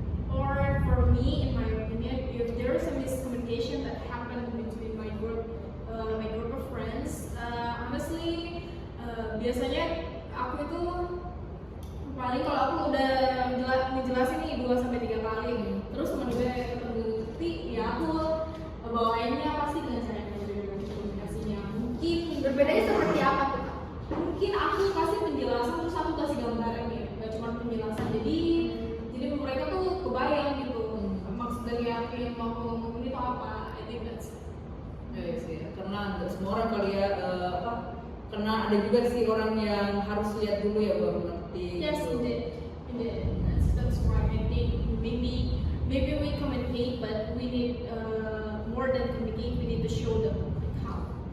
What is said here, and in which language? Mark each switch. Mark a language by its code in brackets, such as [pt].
[en] Or for me, in my opinion, if there is a miscommunication that happened between my group of friends, honestly, [id] biasanya aku itu paling kalau aku udah ngejelasin nih 2-3 kali, terus temen gue ketemu bukti, ya aku bawainnya pasti dengan cara komunikasinya. Mungkin Berbedanya seperti apa tuh? mungkin aku kasih penjelasan terus aku kasih gambaran ya, nggak cuma penjelasan. Jadi mereka tuh kebayang gitu maksud dari aku yang mau ngomong ini tuh apa. [en] I think that's [id] Ya sih, karena nggak semua orang kali ya karena ada juga sih orang yang harus lihat dulu ya baru ngerti. [en] yes, [id] gitu. [en] indeed. That's right. I think maybe we communicate, but we need more than communicate. We need to show them like how.